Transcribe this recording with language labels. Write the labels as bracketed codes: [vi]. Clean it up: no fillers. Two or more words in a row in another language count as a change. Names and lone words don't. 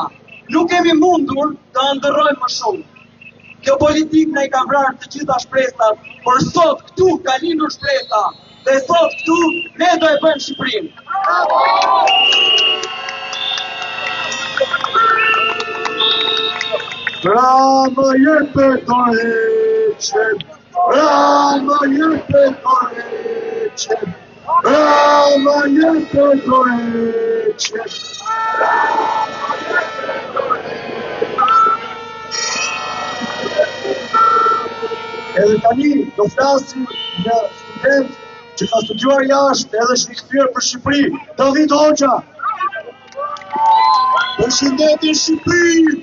[sq] Nuk kemi mundur të ndërrojmë më shumë. Kjo politikë na I ka vrarë të gjitha shpresat, por sot këtu ka lindur shpresa. Dhe sot këtu ne do e bëjmë Shqipërinë. Bravo jepe Koreqen, bravo jepe Koreqen, bravo jepe Koreqen. Edhe tani do flasim një student që ka studiuar jashtë edhe është I kthyer për Shqipëri, David Hoxha. Përshëndetje Shqipëri!